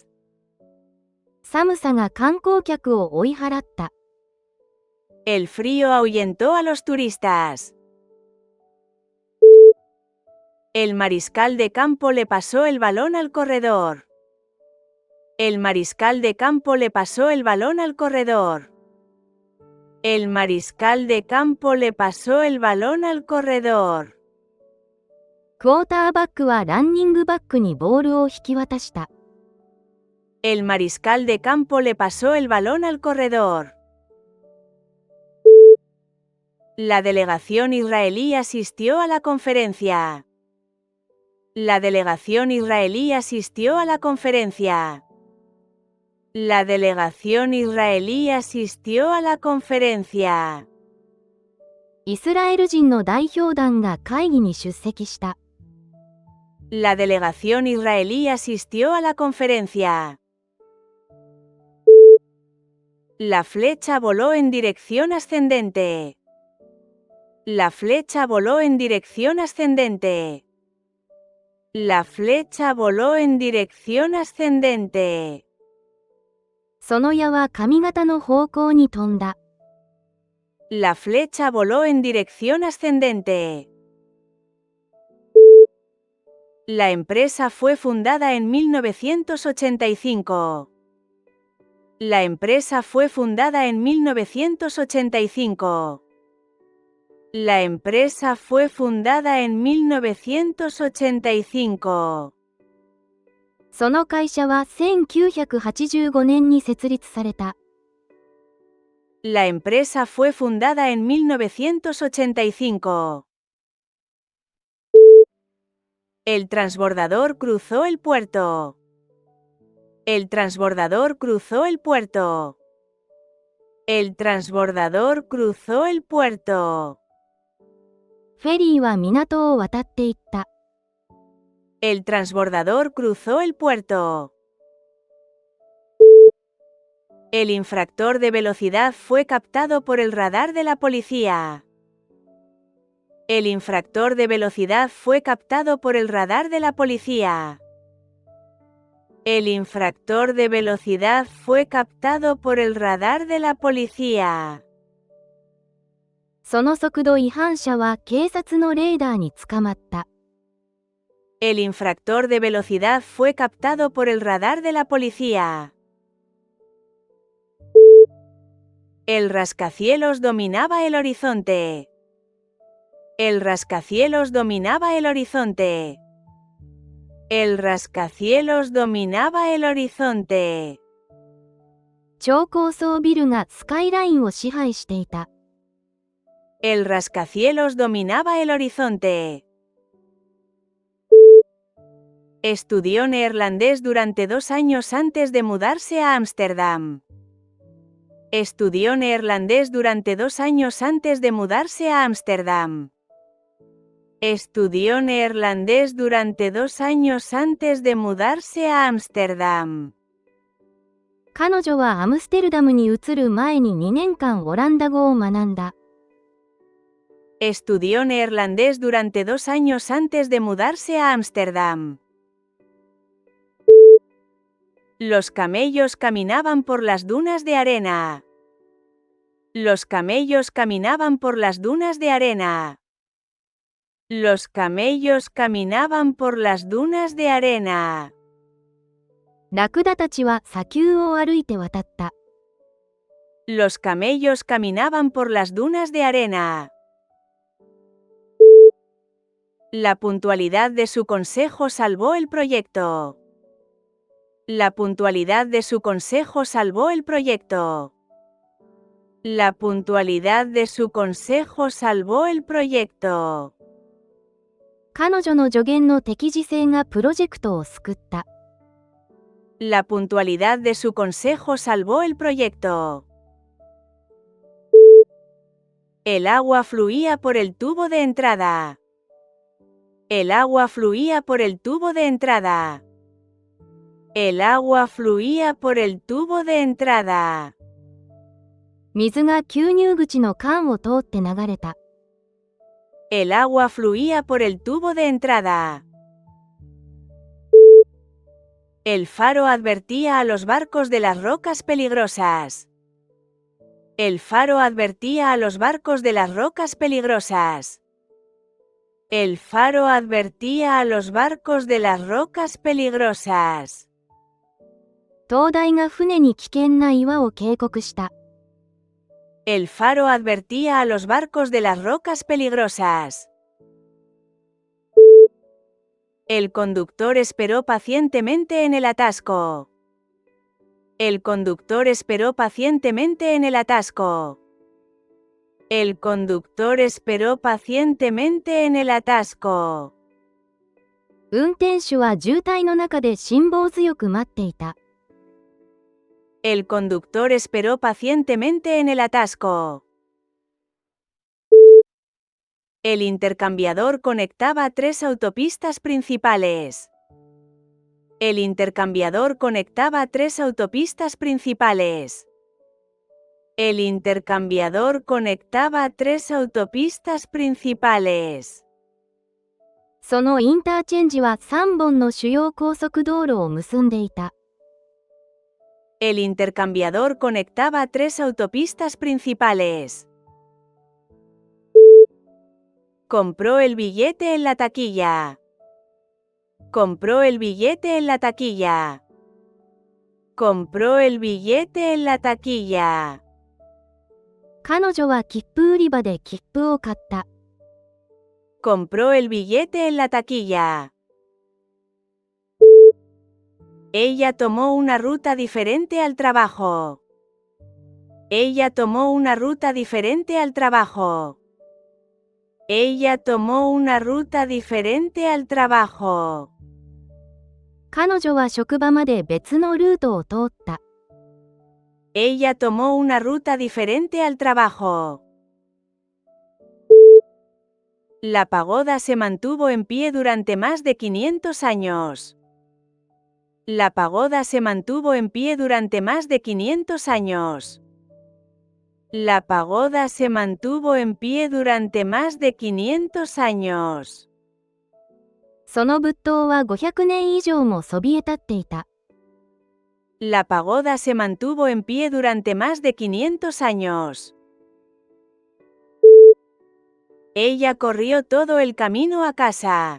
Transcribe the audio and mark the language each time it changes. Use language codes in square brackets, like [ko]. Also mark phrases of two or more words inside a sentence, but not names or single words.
[ja] 寒さが観光客を追い払った。 [es] El frío ahuyentó a los turistas. El mariscal de campo le pasó el balón al corredor. El mariscal de campo le pasó el balón al corredor. El mariscal de campo le pasó el balón al corredor. [ja] クォーターバックはランニングバックにボールを引き渡した。 [es] El mariscal de campo le pasó el balón al corredor. La delegación israelí asistió a la conferencia. La delegación israelí asistió a la conferencia. La delegación israelí asistió a la conferencia. [ja] イスラエル人の代表団が会議に出席した。 [es] La delegación israelí asistió a la conferencia. La flecha voló en dirección ascendente. La flecha voló en dirección ascendente. La flecha voló en dirección ascendente. [ja] その矢は髪型の方向に飛んだ。 [es] La flecha voló en dirección ascendente. La empresa fue fundada en 1985. La empresa fue fundada en 1985. La empresa fue fundada en 1985. [ja] その会社は1985年に設立された。 [es] La empresa fue fundada en 1985. El transbordador cruzó el puerto. El transbordador cruzó el puerto. El transbordador cruzó el puerto. [ja] フェリーは港を渡っていった。 [es] El transbordador cruzó el puerto. El infractor de velocidad fue captado por el radar de la policía. El infractor de velocidad fue captado por el radar de la policía. El infractor de velocidad fue captado por el radar de la policía. [ja] その速度違反者は警察のレーダーに捕まった。 [es] El infractor de velocidad fue captado por el radar de la policía. El rascacielos dominaba el horizonte. El rascacielos dominaba el horizonte. El rascacielos dominaba el horizonte. [ja] 超高層ビルがスカイラインを支配していた。 [es] El rascacielos dominaba el horizonte. Estudió neerlandés durante 2 años antes de mudarse a Ámsterdam. Estudió neerlandés durante 2 años antes de mudarse a Ámsterdam. Estudió neerlandés durante 2 años antes de mudarse a Ámsterdam. [ja] 彼女はアムステルダムに移る前に2年間オランダ語を学んだ。 [es] Estudió neerlandés durante 2 años antes de mudarse a Ámsterdam. Los camellos caminaban por las dunas de arena. Los camellos caminaban por las dunas de arena. Los camellos caminaban por las dunas de arena. [ja] ラクダたちは砂丘を歩いて渡った。 [es] Los camellos caminaban por las dunas de arena. La puntualidad de su consejo salvó el proyecto. La puntualidad de su consejo salvó el proyecto. La puntualidad de su consejo salvó el proyecto. [ja] 彼女の助言の適時性がプロジェクトを救った。 [es] La puntualidad de su consejo salvó el proyecto. El agua fluía por el tubo de entrada. El agua fluía por el tubo de entrada. El agua fluía por el tubo de entrada. [ja] 水が吸入口の管を通って流れた。 [es] El agua fluía por el tubo de entrada. El faro advertía a los barcos de las rocas peligrosas. El faro advertía a los barcos de las rocas peligrosas. El faro advertía a los barcos de las rocas peligrosas. [ja] 灯台が船に危険な岩を警告した。 [es] El faro advertía a los barcos de las rocas peligrosas. El conductor esperó pacientemente en el atasco. El conductor esperó pacientemente en el atasco. El conductor esperó pacientemente en el atasco. [ja] 運転手は渋滞の中で辛抱強く待っていた。 [es] El conductor esperó pacientemente en el atasco. El intercambiador conectaba tres autopistas principales. El intercambiador conectaba tres autopistas principales. El intercambiador conectaba tres autopistas principales. [ja] そのインターチェンジは3本の主要高速道路を結んでいた。 [es] El intercambiador conectaba tres autopistas principales. Compró el billete en la taquilla. Compró el billete en la taquilla. Compró el billete en la taquilla. [ja] 彼女は切符売り場で切符を買った。 [es] Compró el billete en la taquilla. Ella tomó una ruta diferente al trabajo. Ella tomó una ruta diferente al trabajo. Ella tomó una ruta diferente al trabajo. [ja] 彼女は職場まで別のルートを通った。 [es] Ella tomó una ruta diferente al trabajo. La pagoda se mantuvo en pie durante más de 500 años. La pagoda se mantuvo en pie durante más de 500 años. La pagoda se mantuvo en pie durante más de 500 años. [ja] その仏塔は500年以上もそびえ立っていた。 [es] La pagoda se mantuvo en pie durante más de 500 años. Ella corrió todo el camino a casa.